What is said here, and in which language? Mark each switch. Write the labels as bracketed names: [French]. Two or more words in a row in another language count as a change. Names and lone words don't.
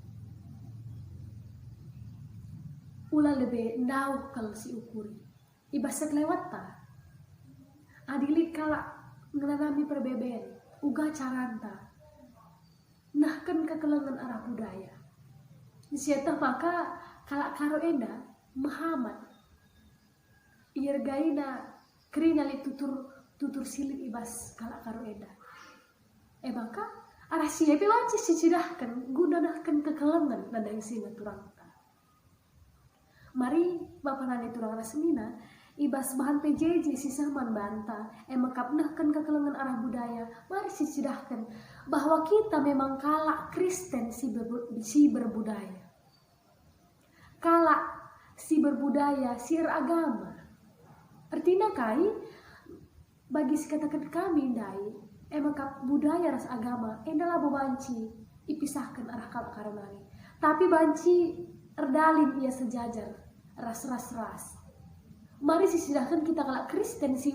[Batak Karo] ulah lebih ndau kel si ukuri ibasak lewat ta adilit kala ngelanami perbeben uga caranta nahkan kekelengan arah budaya siatah maka kalak karo enda Muhammad irgaina kerina li tutur silit ibas kalak karo enda maka arah siapa wajib sicidahkan gunanahkan kekelengan nadang sina turangta mari bapak nani turang rasmina ibas bahan PJJ sisaman banta makapnahkan kekelengan arah budaya mari sicidahkan [Indonesian] bahwa kita memang [Batak Karo] kalak Kristen si berbudaya kalak si berbudaya si agama artinya kai bagi sekatakan kami dai makap budaya ras agama endalah bebanci ipisahkan arah kalak karonari tapi banci erdalin ia sejajar ras mari sisidahkan kita kalak Kristen si